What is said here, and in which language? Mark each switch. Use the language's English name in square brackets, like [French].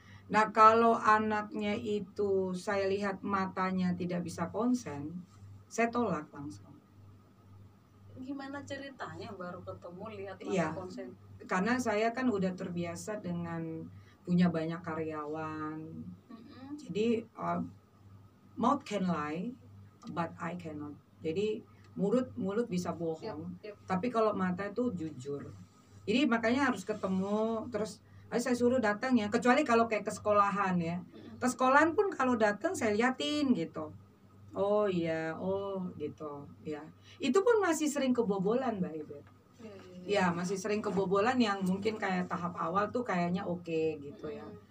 [Indonesian] Nah kalau anaknya itu saya lihat matanya tidak bisa konsen, saya tolak langsung. Gimana ceritanya baru ketemu lihat mata konsen? Karena saya kan udah terbiasa dengan punya banyak karyawan. [English] Jadi mouth can lie, but I cannot. [Indonesian] Jadi mulut bisa bohong, tapi kalau mata itu jujur. Jadi makanya harus ketemu. Terus saya suruh datang ya, kecuali kalau kayak ke sekolahan ya. Ke sekolahan pun kalau datang saya liatin gitu. Oh iya, oh gitu ya. Itu pun masih sering kebobolan Mbak Ibu. Ya masih sering kebobolan yang mungkin kayak tahap awal tuh kayaknya oke gitu ya.